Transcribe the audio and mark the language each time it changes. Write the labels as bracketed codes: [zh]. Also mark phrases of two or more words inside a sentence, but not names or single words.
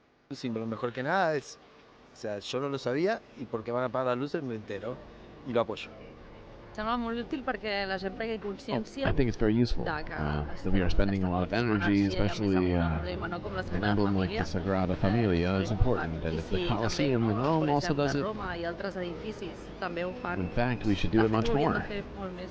[es] Sí, lo mejor que nada es, o sea, yo no lo sabía y porque van a apagar las luces me entero y lo apoyo. [ca] Sembla molt útil perquè la gent prengui consciència [en] I think it's very useful [ca] de que [en] that we are spending a lot of energy, especially an emblem like the Sagrada Familia is important, and if the Colosseum in Rome also does it, [ca] Roma i altres edificis també ho fan. [en] in fact, we should do it much [ca] Ho haurien [en] more. [ca] de fer molt més.